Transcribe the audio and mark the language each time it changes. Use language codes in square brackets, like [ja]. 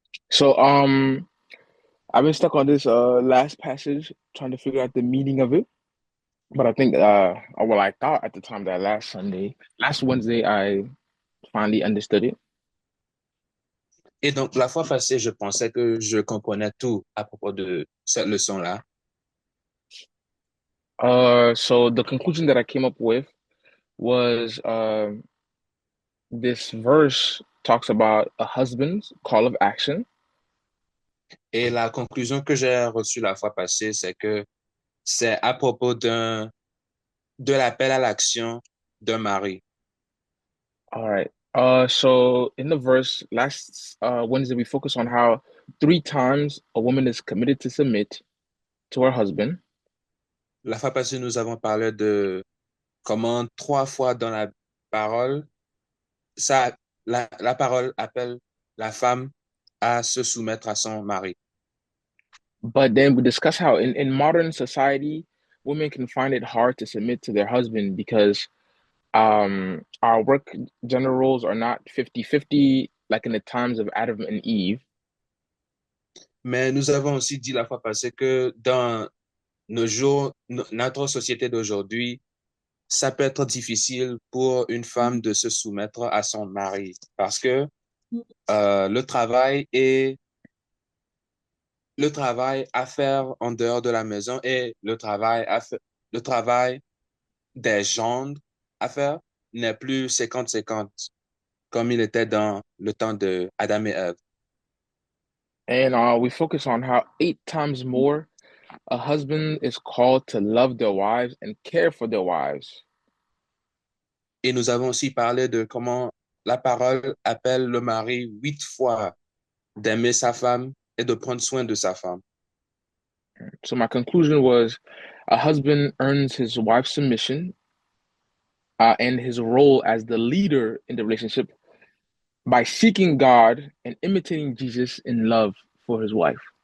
[en] So I've been stuck on this last passage trying to figure out the meaning of it. But I think, well, I thought at the time that last Wednesday, I finally understood it. [fr] Et donc, la fois passée, je pensais que je comprenais tout à propos de cette leçon-là. [en] So the conclusion that I came up with was this verse talks about a husband's call of action. [fr] Et la conclusion que j'ai reçue la fois passée, c'est que c'est à propos de l'appel à l'action d'un mari. [en] All right. So in the verse last Wednesday, we focused on how three times a woman is committed to submit to her husband. [fr] La fois passée, nous avons parlé de comment 3 fois dans la parole, ça, la parole appelle la femme à se soumettre à son mari. [en] But then we discuss how in modern society, women can find it hard to submit to their husband because our work gender roles are not 50-50 like in the times of Adam and Eve. [fr] Mais nous avons aussi dit la fois passée que dans nos jours, notre société d'aujourd'hui, ça peut être difficile pour une femme de se soumettre à son mari parce que le travail et le travail à faire en dehors de la maison et le travail des gendres à faire n'est plus 50-50 comme il était dans le temps de Adam et Ève. [en] And we focus on how 8 times more a husband is called to love their wives and care for their wives. [fr] Et nous avons aussi parlé de comment la parole appelle le mari 8 fois d'aimer sa femme et de prendre soin de sa femme. [en] So my conclusion was a husband earns his wife's submission and his role as the leader in the relationship by seeking God and imitating Jesus in love for his wife.